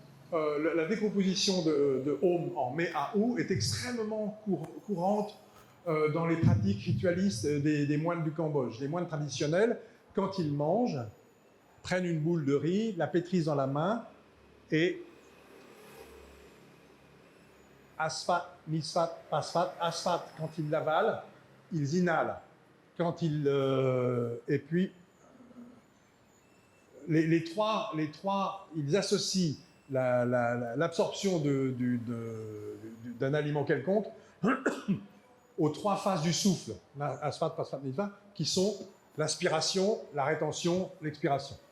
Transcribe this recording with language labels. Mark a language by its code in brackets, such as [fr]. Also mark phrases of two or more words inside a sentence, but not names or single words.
[fr] la décomposition de Om en Me A U est extrêmement courante dans les pratiques ritualistes des moines du Cambodge. Les moines traditionnels, quand ils mangent, prennent une boule de riz, la pétrissent dans la main et asfat, nisfat, pasfat, asfat, quand ils l'avalent, ils inhalent. Quand ils, et puis, les trois, ils associent l'absorption d'un aliment quelconque aux trois phases du souffle, asfat, pasfat, nisfat, qui sont l'inspiration, la rétention, l'expiration.